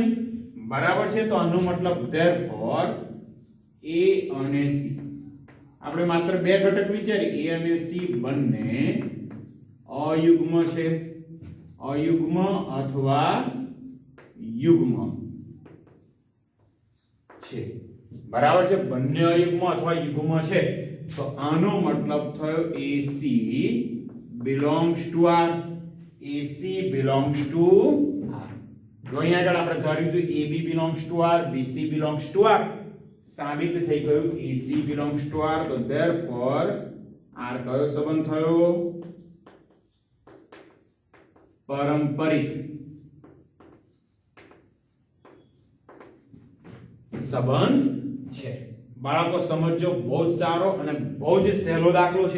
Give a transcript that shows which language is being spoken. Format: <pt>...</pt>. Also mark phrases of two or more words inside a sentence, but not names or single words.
<gu>બરાબર છે. તો આનો મતલબ therefore A અને C આપણે માત્ર બે ઘટક વિચારીએ A અને C બંને અયુગ્મ છે, અયુગ્મ અથવા યુગ્મ છે. બરાબર છે. બંને અયુગ્મ અથવા યુગ્મ છે તો આનો મતલબ થયો</gu> <en>AC belongs to R. AC belongs to R.</en> <gu>જો અહીંયા આગળ આપણે ધાર્યું હતું</gu> <en>AB belongs to R, BC belongs to R.</en> <gu>સાબિત થઈ ગયું</gu> <en>AC belongs to R.</en> <gu>તો therefore R કયો સંબંધ થયો? પારંપરિક સંબંધ છે. બાળકો સમજો, બહુ જ સારો અને બહુ જ સહેલો દાખલો છે.</gu>